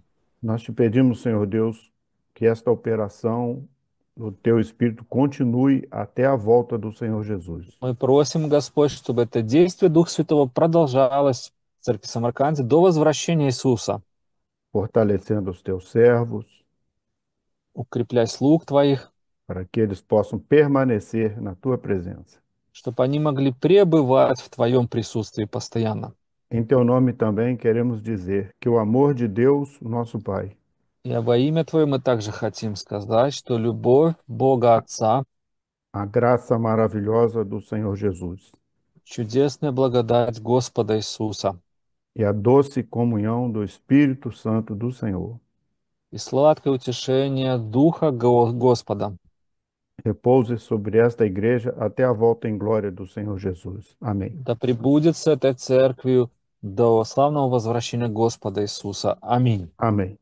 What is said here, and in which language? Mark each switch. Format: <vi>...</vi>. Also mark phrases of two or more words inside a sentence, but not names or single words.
<pt>Nós te pedimos, Senhor Deus, que esta operação do teu Espírito continue até a volta do Senhor Jesus,</pt> <ru>Мы просим, Господь, чтобы это действие Духа Святого продолжалось в церкви в Самарканде до возвращения Иисуса.</ru> <pt>fortalecendo os teus servos,</pt> <ru>Укрепляй слуг Твоих,</ru> <pt>para que eles possam permanecer na tua presença.</pt> <ru>чтобы они могли пребывать в Твоем присутствии постоянно.</ru> <pt>Em teu nome também queremos dizer que o amor de Deus, nosso Pai,</pt> <ru>И во имя Твое мы также хотим сказать, что любовь Бога Отца,</ru> <pt>a graça maravilhosa do Senhor Jesus</pt> <ru>чудесная благодать Господа Иисуса</ru> <pt>e a doce comunhão do Espírito Santo do Senhor</pt> <ru>и сладкое утешение Духа Господа</ru> <pt>repouse sobre esta igreja até a volta em glória do Senhor Jesus. Amém.</pt> <ru>да пребудет с этой церковью до славного возвращения Господа Иисуса. Аминь.</ru> <pt>Amém.</pt>